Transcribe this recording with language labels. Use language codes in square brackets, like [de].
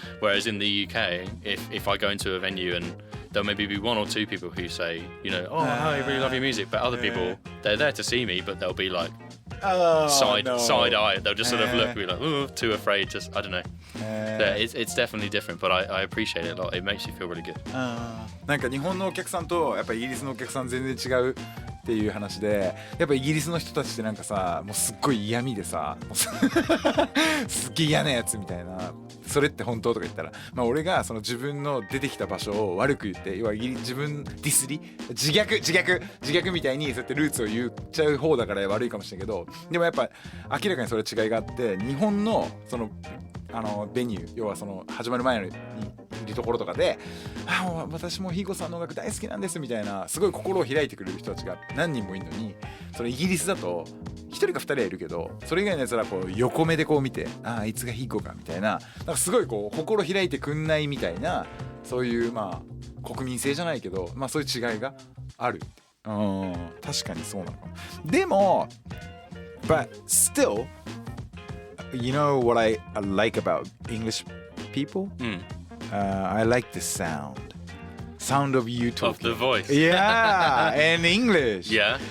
[en] Whereas in the UK, if I go into a venue and there'll maybe be one or two people who say, you know, oh, I really love your music, but other people, they're there to see me, but they'll be like side eye. They'll just sort of look at me like, oh, too afraid. Just I don't know. It's definitely different, but I appreciate it a lot. It makes you feel really good. [ja] なんか日本のお客さんとやっぱイギリスのお客さん全然違うっていう話で、やっぱイギリスの人たちってなんかさ、もうすっごい嫌味でさ、もうすっげえ嫌なやつみたいな、それって本当とか言ったら、まあ俺がその自分の出てきた場所を悪く言って、要は自分ディスり、自虐みたいにそうやってルーツを言っちゃう方だから悪いかもしれないけど、でもやっぱ明らかにそれ違いがあって、日本のそのベニュー、要はその始まる前にいるところとかで、私もHiggoさんの音楽大好きなんですみたいな、すごい心を開いてくれる人たちが何人もいるのに、そのイギリスだと1人か2人はいるけど、それ以外のやつらこう横目でこう見て、あいつがHiggoかみたいな、なんかすごいこう心開いてくんないみたいな、そういうまあ国民性じゃないけど、まあそういう違いがある。確かにそうなのかな。でも [en] but still you know what I like about English people? I like the sound of you talking. Of the voice. Yeah, in English. Yeah.